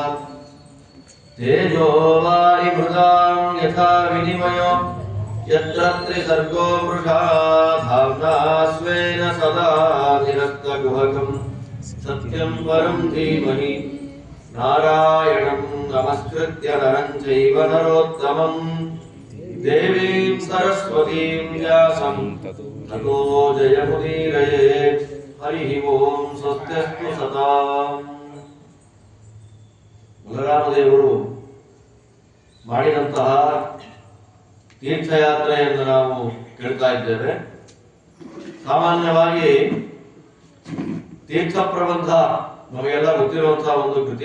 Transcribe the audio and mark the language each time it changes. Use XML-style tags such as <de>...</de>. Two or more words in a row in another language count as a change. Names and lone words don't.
<sa>तेजो वारिमृदां यथा विनिमयो यत्र त्रिसर्गो मृषा धाम्ना स्वेन सदा निरस्तकुहकम् सत्यं परं धीमहि। नारायणं नमस्कृत्य नरं चैव नरोत्तमं देवीं सरस्वतीं व्यासं ततो जयमुदीरयेत्। हरिः ओं। स्वस्त्यस्तु सताम्।</sa> <kn>ಬಲರಾಮದೇವರು ಮಾಡಿದಂತಹ ತೀರ್ಥಯಾತ್ರೆಯನ್ನು ನಾವು ಕೇಳ್ತಾ ಇದ್ದೇವೆ. ಸಾಮಾನ್ಯವಾಗಿ ತೀರ್ಥ ಪ್ರಬಂಧ ನಮಗೆಲ್ಲ ಗೊತ್ತಿರುವಂತಹ ಒಂದು ಕೃತಿ.</kn>